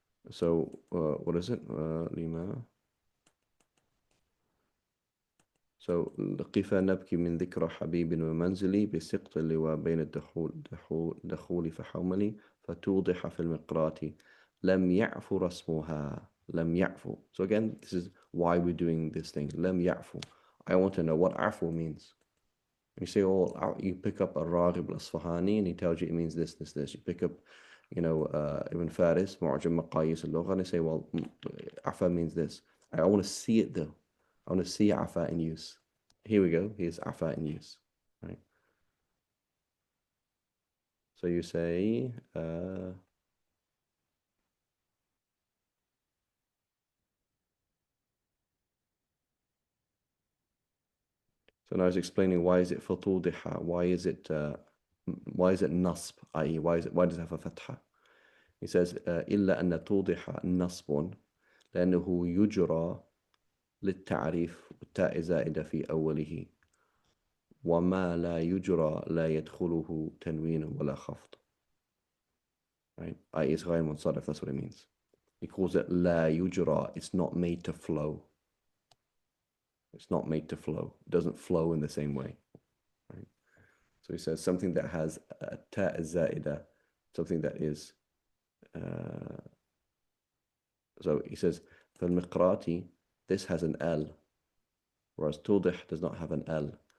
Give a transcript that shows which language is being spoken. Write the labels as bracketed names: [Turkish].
[English] So what is it? لما. [Arabic] So قف نبكي من ذكرى حبيب ومنزلي بسقط اللواء بين الدخول فحوملي فتوضح في المقرات لم يعفو رسمها. لم يعفو. [English] So again, this is why we're doing this thing. [Arabic] لم يعفو. [English] I want to know what afu means. You say, oh, you pick up a Raghib al-Asfahani and he tells you it means this, this, this. You pick up, Ibn Faris, Mu'jam Maqayis al-Lugha, and they say, well, afa means this. I want to see it though. I want to see afa in use. Here we go. Here's afa in use. Right. So you say, so now he's explaining why is it fatudiha, why is it nasb, i.e. why does it have a fatha? He says, [Arabic] إلا أن توضح نصب لأنه يجرى للتعريف والتاء زائدة في أوله وما لا يجرى لا يدخله تنوين ولا خفض. [English] Right? I.e. it's غير منصرف, that's what it means. He calls it لا يجرى, it's not made to flow. It's not made to flow. It doesn't flow in the same way. Right? So he says something that has a ta' zaida, something that is, so he says, فالمقراتي, this has an L, whereas tudih does not have an L.